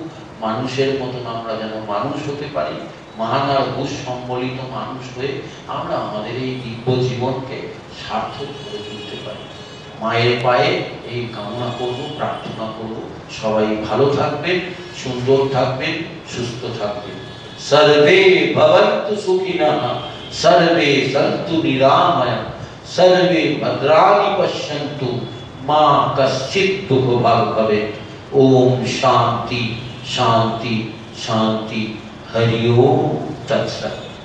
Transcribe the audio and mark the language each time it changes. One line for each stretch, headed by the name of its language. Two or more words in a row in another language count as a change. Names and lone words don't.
Bangla: মানুষের মতন আমরা যেন মানুষ হতে পারি, মান আর হুঁশ সম্বলিত মানুষ হয়ে আমরা আমাদের এই দিব্য জীবনকে সার্থক করে তুলতে পারি। মায়ের পায়ে এই কামনা করব, প্রার্থনা করব। সবাই ভালো থাকবেন, সুন্দর থাকবেন, সুস্থ থাকবেন।
Sanskrit: सर्वे भवन्तु सुखिनः, सर्वे सन्तु निरामया, सर्वे भद्राणि पश्यन्तु, मा कश्चित् दुःखभाग् भवेत्। ओम शांति शांति शांति। हरि ओम तत्सत्।